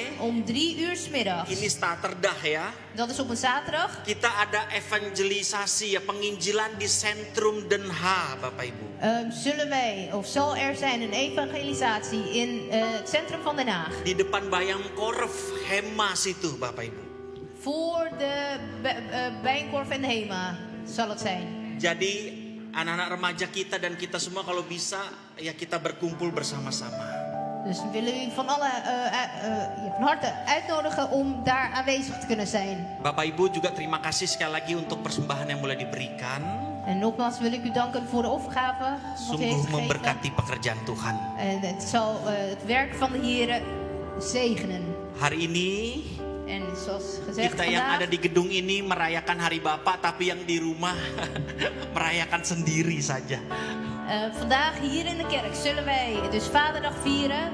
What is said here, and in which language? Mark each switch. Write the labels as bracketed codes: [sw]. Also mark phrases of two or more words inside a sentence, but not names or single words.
[nl] Om 3 uur 's middags. [id] Ini Saterdag ya. [nl] Dat is op een zaterdag. [id] Kita ada evangelisasi ya, penginjilan di Sentrum Den Haag, Bapak Ibu. [nl] Zal er zijn een evangelisatie in het centrum van Den Haag. [id] Di depan Bayangkorf Hema situ, Bapak Ibu. [nl] Voor de Bijenkorf en de Hema zal het zijn. [id] Jadi anak-anak remaja kita dan kita semua kalau bisa ya kita berkumpul bersama-sama. [nl] Dus we willen u van harte uitnodigen om daar aanwezig te kunnen zijn. [id] Bapak Ibu juga terima kasih sekali lagi untuk persembahan yang mulai diberikan. [nl] En nogmaals wil ik u danken voor de overgave. [id] Sungguh memberkati pekerjaan Tuhan. [nl] En het zal het werk van de Here zegenen. [id] Hari ini [nl] en zoals gezegd [id] kita yang ada di gedung ini merayakan Hari Bapa, tapi yang di rumah merayakan sendiri saja. [nl] Vandaag hier in de kerk zullen wij dus Vaderdag vieren.